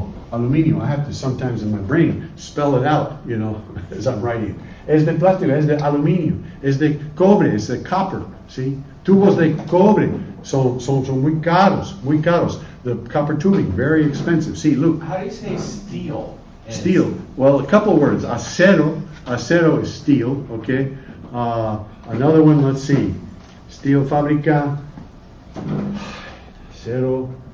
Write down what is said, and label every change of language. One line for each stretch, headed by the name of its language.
English: Aluminio. I have to sometimes in my brain spell it out, you know, as I'm writing.
Spanish: Es de plástico, es de aluminio. Es de cobre, es de copper. See? Tubos de cobre son muy caros.
English: The copper tubing, very expensive. See, Luke. How do you say steel? Steel. Well, a couple words. Acero is steel, okay? Another one, let's see. Steel fábrica. Acero.